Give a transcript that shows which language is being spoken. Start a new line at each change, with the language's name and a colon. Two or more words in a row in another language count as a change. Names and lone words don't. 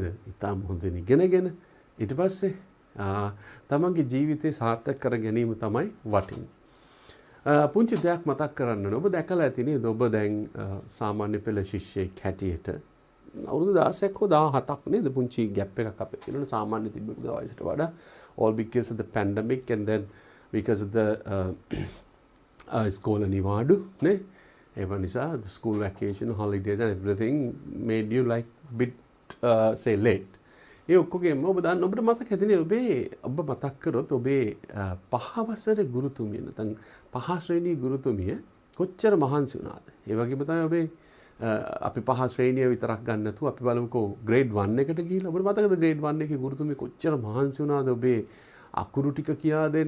Sinhala: ඊටම හොඳින් ඉගෙනගෙන ඊට පස්සේ තමන්ගේ ජීවිතේ සාර්ථක කර ගැනීම තමයි වටින්නේ. පුංචි දෙයක් මතක් කරන්න ඕන. ඔබ දැකලා ඇති නේද? ඔබ දැන් සාමාන්‍ය පෙළ ශිෂ්‍යයෙක් හැටියට අවුරුදු 16ක් හෝ 17ක් නේද? පුංචි ગેප් එකක් අපේ තියෙනවා සාමාන්‍ය තිබ්බ වයසට වඩා.
English: all because of the pandemic and then because of the school
Sinhala: නිවාඩු නේ. ඒ නිසා
English: the school vacation holidays and everything made you like bit say late.
Sinhala: ඒ ඔක්කොගෙම ඔබ දන්න ඔබට මතක ඇතිනේ ඔබ මතක් කරොත් ඔබේ පහ වසරේ ගුරුතුමිය නැත්නම් පහ ශ්‍රේණියේ ගුරුතුමිය කොච්චර මහන්සි වුණාද? ඒ වගේම තමයි ඔබේ අපි පහ ශ්‍රේණිය විතරක් ගන්න නැතුව අපි බලමුකෝ grade 1 එකට ගිහිල්ලා ඔබට මතකද grade 1 එකේ ගුරුතුමිය කොච්චර මහන්සි වුණාද ඔබේ අකුරු ටික කියා දෙන්න.